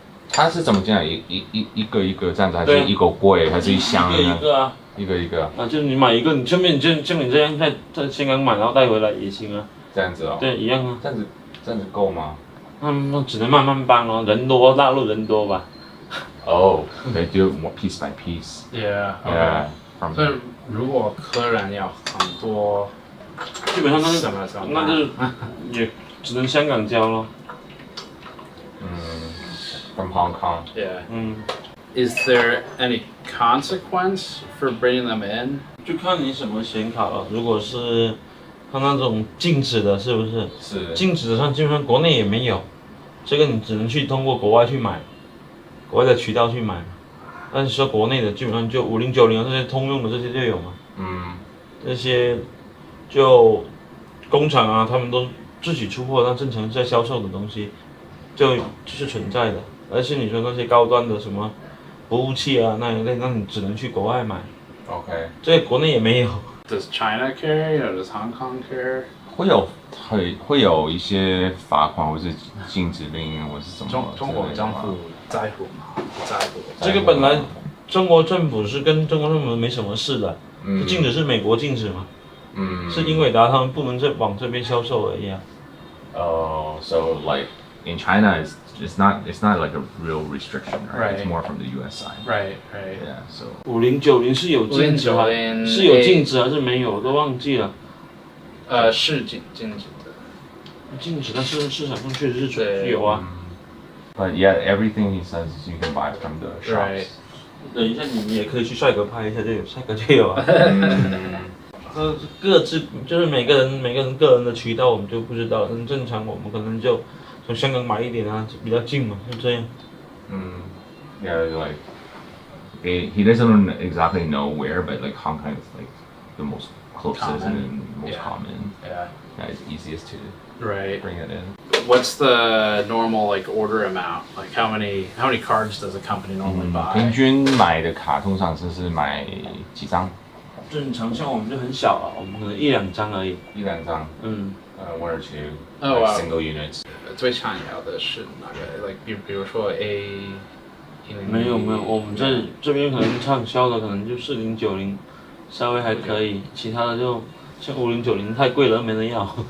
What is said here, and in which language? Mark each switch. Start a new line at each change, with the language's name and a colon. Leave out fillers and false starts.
Chinese: 它是怎么进来？一个一个这样子，还是一个柜，还是一箱呢？一个一个啊。一个一个。啊，就是你买一个，你顺便像你这样在香港买，然后带回来也行啊。这样子哦。对，一样啊。这样子够吗？那只能慢慢搬哦，人多，大陆人多吧。
English: Oh, they do more piece by piece. Yeah. Yeah.
Chinese: 所以如果客人要很多，基本上那就是也只能香港交咯。
English: From Hong Kong. Yeah. Is there any consequence for bringing them in?
Chinese: 就看你什么显卡了。如果是它那种静止的，是不是？是。静止的上基本上国内也没有，这个你只能去通过国外去买，国外的渠道去买。但是说国内的基本上就5090这些通用的这些就有嘛。这些就工厂啊，他们都自己出货，那正常在销售的东西就是存在的。而且你说那些高端的什么服务器啊那一类，那你只能去国外买。
English: OK。
Chinese: 这个国内也没有。
English: Does China care? Does Hong Kong care?
Chinese: 会有一些罚款或是禁止令或是什么？中国政府在乎吗？不在乎。这个本来中国政府是跟中国政府没什么事的，禁止是美国禁止嘛，是英伟达他们不能再往这边销售而已啊。
English: So like in China, it's not like a real restriction, right? It's more from the U.S. side. Right. Yeah. So
Chinese: 5090是有禁止吗？是有禁止还是没有？我都忘记了。是禁止的。禁止，但是市场上确实是有啊。
English: But yeah, everything he says you can buy from the shops.
Chinese: 等一下，你也可以去帅哥拍一下就有，帅哥就有啊。各自就是每个人个人的渠道我们就不知道，但正常我们可能就从香港买一点啊，比较近嘛，就这样。
English: Yeah, like he doesn't exactly know where, but like Hong Kong is like the most closest and most common. Yeah, it's easiest to bring it in. What's the normal like order amount? Like how many cards does a company normally buy?
Chinese: 平均买的卡通常是买几张？正常像我们就很小啊，我们可能1-2张而已。 1-2张。
English: 1 or 2 single units.
Chinese: 最常要的是哪个 ？Like 比如说 A。没有，我们这边可能畅销的可能就4090，稍微还可以，其他的就像5090太贵了，没人要。